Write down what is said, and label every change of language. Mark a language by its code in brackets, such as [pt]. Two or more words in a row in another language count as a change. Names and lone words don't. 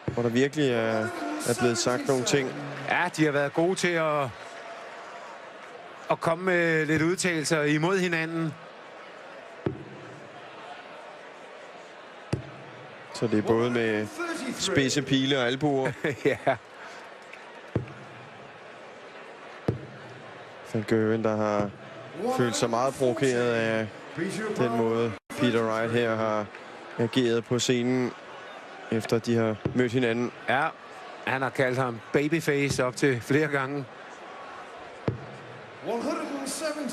[da] hvor der virkelig er blevet sagt nogle ting. Ja, de har været gode til at komme med lidt udtalelser imod hinanden. Så det er både med spidse pile og albuer. Ja. Van Gerwen, der har følt sig meget provokeret af den måde, Peter Wright her har ageret på scenen, efter de har mødt hinanden. Ja, han har kaldt ham babyface op til flere gange. 170.